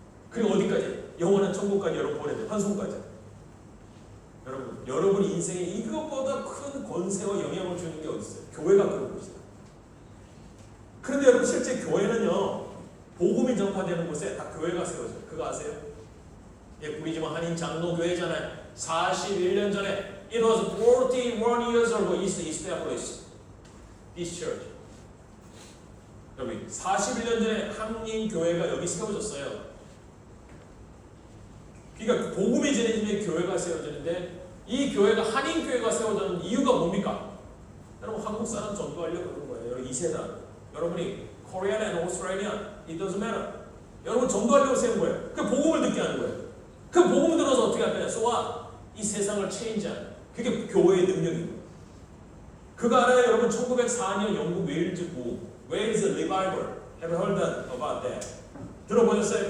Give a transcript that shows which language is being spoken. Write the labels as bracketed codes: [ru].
[ko] 그리고 어디까지? 영원한 천국까지 여러분 보내줘요. 환송까지. 여러분 인생에 이것보다 큰 권세와 영향을 주는 게 어디 있어요? 교회가 그런 곳이다. 그런데 여러분 실제 교회는요, 복음이 전파되는 곳에 다 교회가 세워져요. 그거 아세요? 예, 우리 집은 한인 장로교회잖아요. 41년 전에 [en] it was 41 years ago is established this church. [ko] 여러분 41년 전에 한인 교회가 여기 세워졌어요. 그러니까 복음이 전해지면 교회가 세워지는데, 이 교회가 한인 교회가 세워지는 이유가 뭡니까? 여러분 한국 사람 전도하려고 그러는 거예요. 여러분 이 세상 여러분이 [en] Korean and Australian it doesn't matter. [ko] 여러분 전도하려고 세운 거예요. 그 복음을 듣게 하는 거예요. 그 복음 들어서 어떻게 할 거냐? [en] So what? [ko] 이 세상을 체인지하는, 그게 교회의 능력입니다. 그거 알아요? 여러분 1904년 영국 웨일즈 부 웨일즈 리바이벌 [en] Have you heard about that? [ko] 들어보셨어요?